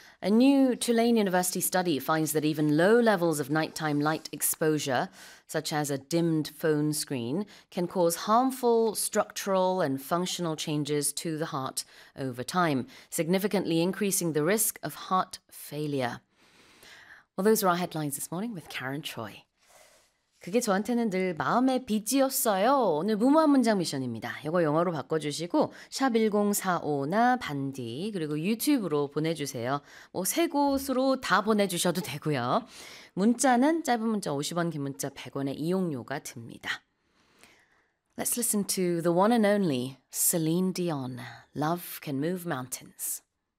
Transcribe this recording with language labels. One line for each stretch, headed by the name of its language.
English: A new Tulane University study finds that even low levels of nighttime light exposure, such as a dimmed phone screen, can cause harmful structural and functional changes to the heart over time, significantly increasing the risk of heart failure. Well, those are our headlines this morning with Karen Choi.
Korean: 그게 저한테는 늘 마음의 빚이었어요. 오늘 무모한 문장 미션입니다. 이거 영어로 바꿔주시고 샵 1045나 반디 그리고 유튜브로 보내주세요. 뭐 세 곳으로 다 보내주셔도 되고요. 문자는 짧은 문자 50원, 긴 문자 100원의 이용료가 듭니다.
English: Let's listen to the one and only Celine Dion, Love Can Move Mountains.